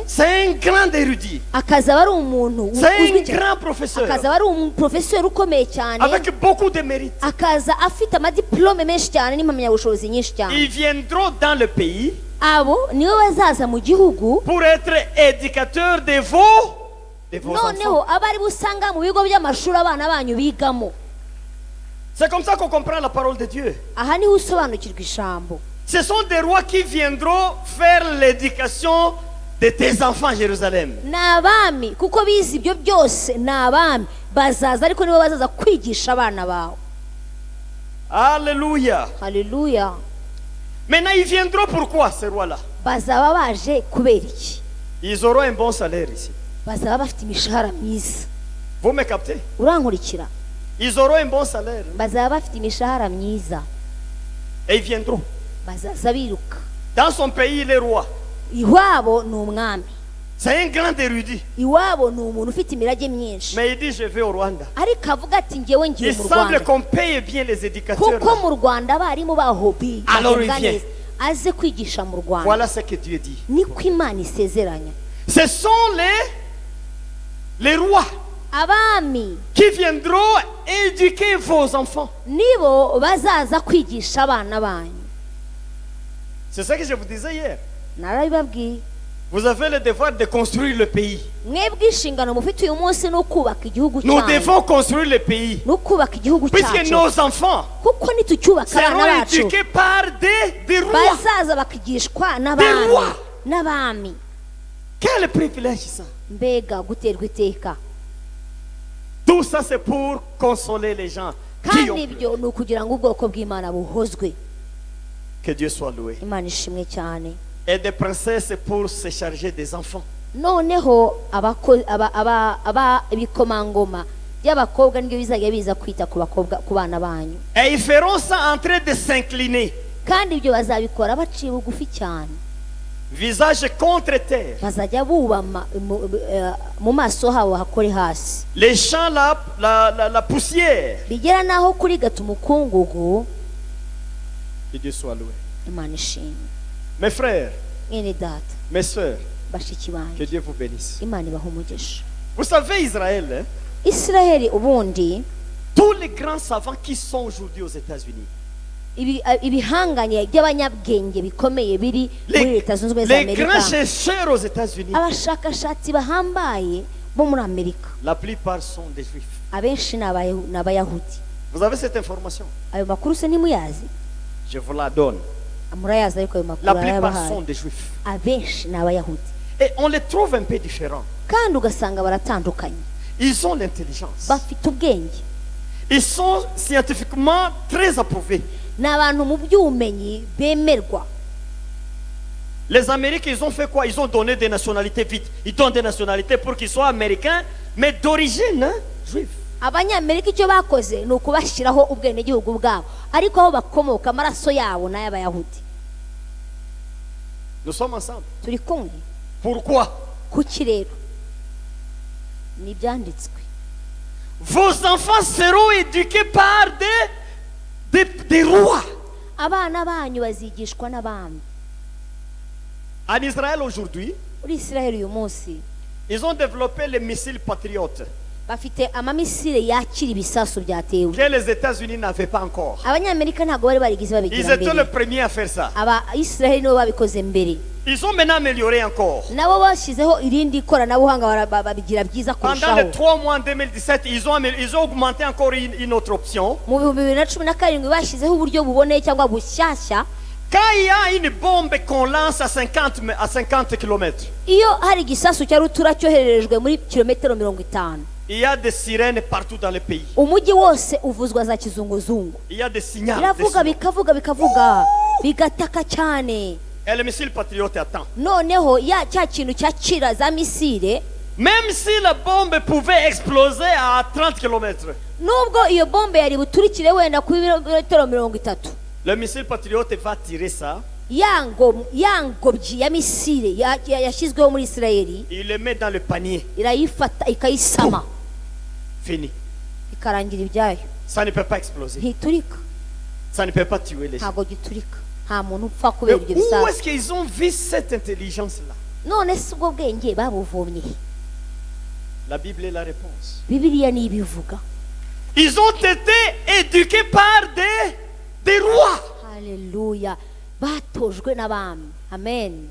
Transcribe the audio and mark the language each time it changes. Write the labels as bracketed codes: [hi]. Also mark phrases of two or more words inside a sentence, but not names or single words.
[fr] C'est un grand érudit. [rw] Akazaba ari umuntu [fr] C'est [rw] uzwi [fr] un [rw] cyane. [fr] grand professeur. [rw] Akazaba ari umuprofeseri ukomeye cyane. [fr] Avec beaucoup de mérites. [rw] Akaza afite amadiplome menshi cyane n'impamyabushobozi nyinshi cyane. [fr] Ils viendront dans le pays. [rw] abo nibo bazaza mu gihugu [fr] pour être éducateurs de vos [rw] noneho [fr] enfants. [rw] abari busanga mu bigo by'amashuri abana banyu bigamo. [fr] C'est comme ça qu'on comprend la parole de Dieu. [rw] Aha niho usobanukirwa ijambo. [fr] Ce sont des rois qui viendront faire l'éducation de tes enfants à Jérusalem. [rw] Ni abami kuko bizi ibyo byose, ni abami bazaza ariko nibo bazaza kwigisha abana bawe. [fr] Alléluia. [rw] Haleluya. [fr] Maintenant, ils viendront pourquoi, ces rois-là? [rw] Bazaba baje kubera iki? [fr] Ils auront un bon salaire ici. [rw] Bazaba bafite imishahara myiza. [fr] Vous me captez? [rw] Urankurikira? [fr] Ils auront un bon salaire. [rw] Bazaba bafite imishahara myiza. [fr] Et ils viendront. [rw] Bazaza biruka. [fr] Dans son pays, il est roi. [rw] Iwabo ni umwami. [fr] C'est un grand érudit. [rw] Iwabo ni umuntu ufite imirage myinshi. [fr] Mais il dit, je vais au Rwanda. [rw] Ariko avuga ati ngewe ngiye [fr] Il [rw] mu [fr] semble [rw] Rwanda. [fr] qu'on paye bien les éducateurs. [rw] Kuko [fr] là. [rw] mu Rwanda abarimu baho [fr] Alors il vient. [rw] aze kwigisha mu Rwanda. [fr] Voilà ce que Dieu dit. [rw] Niko Imana isezeranya. [fr] Ce sont les rois [rw] Abami [fr] qui viendront éduquer vos enfants. [rw] nibo bazaza kwigisha abana banyu. [fr] C'est ça que je vous disais hier. [rw] Narabibabwiye. [fr] Vous avez le devoir de construire le pays. [rw] Mwebwe inshingano mufite uyu munsi no kubaka igihugu [fr] Nous [rw] cyanyu. [fr] devons construire le pays. [rw] No kubaka igihugu [fr] Puisque [rw] cyacu. [fr] nos enfants [rw] Kuko nitucyubaka abana [fr] seront [rw] bacu [fr] éduqués par des rois. [rw] bazaza bakigishwa n'abami. [fr] rois. [rw] N'abami. [fr] Quel privilège ça. [rw] Mbega guterwa iteka. [fr] Tout ça c'est pour consoler les gens qui [rw] Kandi [fr] ont [rw] ibyo ni ukugira ngo ubwoko bw'Imana buhozwe. [fr] que Dieu soit loué. [rw] Imana ishimwe cyane. [fr] Et des princesses pour se charger des enfants. [rw] Noneho ibikomangoma by'abakobwa nibyo bizajya biza kwita ku bakobwa ku bana banyu. [fr] Et ils feront ça en train de s'incliner. [rw] Kandi ibyo bazabikora baciye bugufi cyane. [fr] Visage contre terre. [rw] Bazajya bubama mu maso habo hakore hasi. [fr] Les champs, la poussière. [rw] Bigera naho kuri gata umukungugu. [fr] Que Dieu soit loué. [rw] Imana ishimwe. [fr] Mes frères, [rw] Mwene data, [fr] mes sœurs, [rw] bashiki [fr] que [rw] banjye, [fr] Dieu vous bénisse. [rw] Imana ibahe umugisha. [fr] Vous savez, Israël, hein, [rw] Israheli ubundi [fr] tous les grands savants qui sont aujourd'hui aux États-Unis, [rw] ibihanganye by'abanyabwenge bikomeye biri muri Leta Zunze Ubumwe za [fr] les grands [rw] Amerika, [fr] chercheurs aux États-Unis, [rw] abashakashatsi bahambaye bo muri Amerika [fr] la plupart sont des juifs. [rw] abenshi ni Abayahudi. [fr] Vous avez cette information? [rw] Ayo makuru se ntimuyazi? [fr] Je vous la donne. [rw] Murayazi ariko ayo [fr] La [rw] makuru [fr] plupart [rw] arayabahaye. [fr] sont des juifs. [rw] Abenshi ni Abayahudi [fr] Et on les trouve un peu différents. [rw] kandi ugasanga baratandukanye. [fr] Ils ont l'intelligence. [rw] Bafite ubwenge, [fr] Ils sont scientifiquement très approuvés. [rw] ni abantu mu by'ubumenyi bemerwa. [fr] Les Américains, ils ont fait quoi? Ils ont donné des nationalités vite. Ils donnent des nationalités pour qu'ils soient américains, mais d'origine juive. [rw] Abanyamerika icyo bakoze ni ukubashyiraho ubwenegihugu bwabo, ariko aho bakomoka amaraso yabo n'ay'Abayahudi. [fr] Nous sommes ensemble. [rw] Turi kumwe. [fr] Pourquoi? [rw] Kuki rero? Ni ibyanditswe. [fr] Vos enfants seront éduqués par des rois. [rw] Abana banyu bazigishwa n'abami. [fr] En Israël aujourd'hui, [rw] Muri Israheli uyu munsi [fr] ils ont développé les missiles patriotes [rw] bafite amamisire yakira ibisasu byatewe. [fr] que les États-Unis n'avaient pas encore. [rw] Abanyamerika ntabwo bari barigize [fr] Ils [rw] babigira [fr] étaient les [rw] mbere. [fr] premiers à faire ça. [rw] Aba Israheli nibo babikoze mbere. [fr] Ils ont maintenant amélioré encore. [rw] Nabo bashyizeho irindi koranabuhanga babigira byiza [fr] Pendant les [rw] kurushaho. [fr] 3 mois en 2017, ils ont augmenté encore une autre option. [rw] Mu 2017 bashyizeho uburyo buboneye cyangwa bushyashya. [fr] Quand il y a une bombe qu'on lance à 50 km, [rw] Iyo hari igisasu cya rutura cyohererejwe muri kilometero 50, [fr] il y a des sirènes partout dans le pays. [rw] umujyi wose uvuzwa za kizunguzungu. [fr] Il y a des signaux. [rw] Biravuga bikavuga bigataka cyane. [fr] Et le missile patriote attend. [rw] Noneho cya kintu cyakira za misile, [fr] Même si la bombe pouvait exploser à 30 km, [rw] nubwo iyo bombe yari buturikire wenda ku birometero 30, [fr] le missile patriote va tirer ça, [rw] yangobyi ya misile yashyizweho muri Isirayeli, [fr] il le met dans le panier. [rw] irayifata ikayisama, [fr] Fini. [rw] ikarangira ibyayo. [fr] Ça ne peut pas exploser. [rw] Ntiturika, [fr] Ça ne peut pas tuer les gens. [rw] ntabwo giturika, nta muntu upfa [fr] Mais [rw] kubera ibyo [fr] où [rw] bisasu. [fr] est-ce qu'ils ont vu cette intelligence-là? [rw] None si ubwo bwenge babuvomye? [fr] La Bible est la réponse. [rw] Bibiliya niyo ibivuga. [fr] Ils ont été éduqués par des rois. [rw] Haleluya. batojwe n'abami. Amen.